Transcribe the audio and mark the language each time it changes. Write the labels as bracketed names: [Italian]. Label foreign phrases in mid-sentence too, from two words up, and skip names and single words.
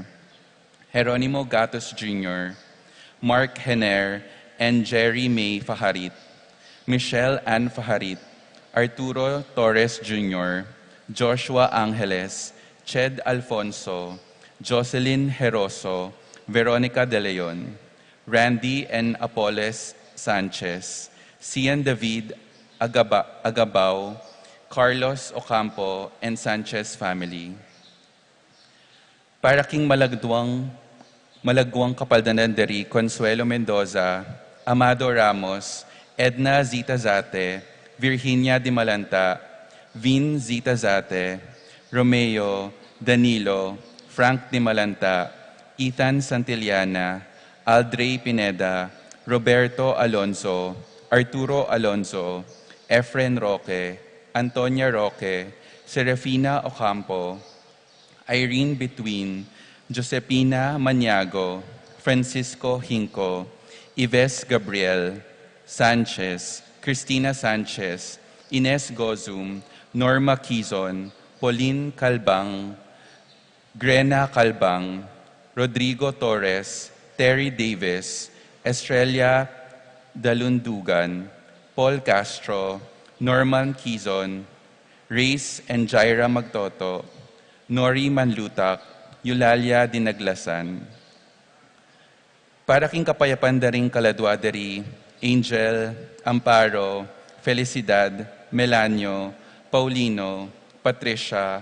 [English] Jeronimo Gatos Jr., Mark Henner, and Jerry May Faharit, Michelle Ann Faharit, Arturo Torres Jr., Joshua Angeles, Ched Alfonso, Jocelyn Heroso, Veronica De Leon, Randy and Apoles Sanchez, Cian David Agabao, Carlos Ocampo, and Sanchez family. [Pampanga] Para king malagwang kapaldanan dari Consuelo Mendoza, Amado Ramos, Edna Zita Zate, Virginia Dimalanta, Vin Zita Zate, Romeo, Danilo, Frank Dimalanta, Ethan Santillana, Aldrey Pineda, Roberto Alonso, Arturo Alonso, Efren Roque, Antonia Roque, Serafina Ocampo, Irene Between, Josepina Maniago, Francisco Hinco, Ives Gabriel, Sanchez, Cristina Sanchez, Ines Gozum, Norma Quizon, Pauline Calbang, Grena Calbang, Rodrigo Torres, Terry Davis, Estrella Dalundugan, Paul Castro, Norman Quizon, Race and Jaira Magtoto, Nori Manlutak, Eulalia Dinaglasan. Para king kapayapan daring kaladwa dari Angel, Amparo, Felicidad, Melanio, Paulino, Patricia,